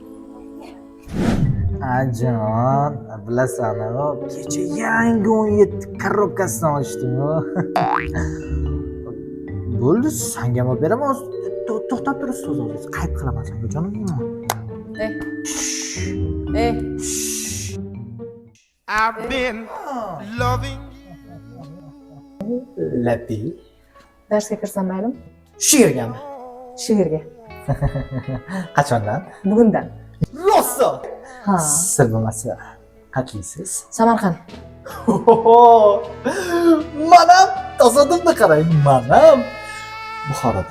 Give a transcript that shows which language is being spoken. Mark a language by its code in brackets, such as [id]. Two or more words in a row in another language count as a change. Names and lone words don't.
[uz] Ajon, bilasan-ku, kecha yangi 17 korobkasini olishdim-ku. Bo'ldi, senga olib beraman. To'xtab tur, ustoz o'zi. Qayt qilaman senga, jonim. Ey. [en] I've been loving [uz] Lapi. Darsga kirsam maylimi? Shu yergami? Shu yerga. Qachondan? Bugundan. Rosa. Ha. Sir bo'lmasa, qachiysiz? Samarqand. Manam tasodifni qarang, manam Buxorodan.